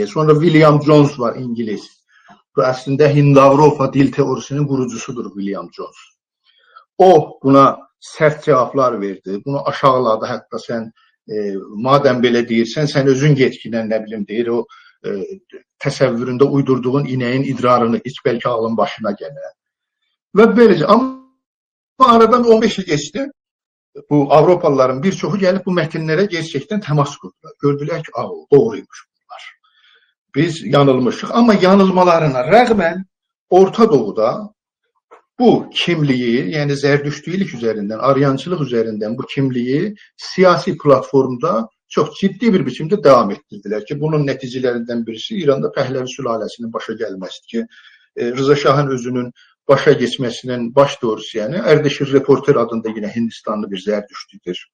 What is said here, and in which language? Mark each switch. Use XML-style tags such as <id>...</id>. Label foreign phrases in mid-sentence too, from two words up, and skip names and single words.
<az>Sonra William Jones var, İngiliz. Bu əslində Hind-Avropa dil teorisinin qurucusudur William Jones. O buna sərt cavablar verdi. Bunu aşağıladı. Hətta sən madəm belə deyirsən, sən özün getkindən nə bilim deyir, o təsəvvüründə uydurduğun inəyin idrarını iç, bəlkə ağlın başına gələr.</az> <tr>Və böylece, ama aradan 15 yıl geçti. Bu Avropalıların birçoğu gelip bu metinlere gerçekten temas kurdular. Gördüler ki, doğruymuş bunlar. Biz yanılmışız ama yanılmalarına rağmen Orta Doğu'da bu kimliği, yani Zerdüştülük üzerinden, Aryancılık üzerinden bu kimliği siyasi platformda çok ciddi bir biçimde devam ettirdiler ki, bunun neticelerinden birisi İran'da</tr> <az>Pəhləvi sülaləsinin başa gəlməsidir</az> <tr>ki, Rıza Şahın özünün başa geçmesinin baş doğrusu yani Erdeşir Reporter adında yine Hindistanlı bir Zerdüştüdür.</tr>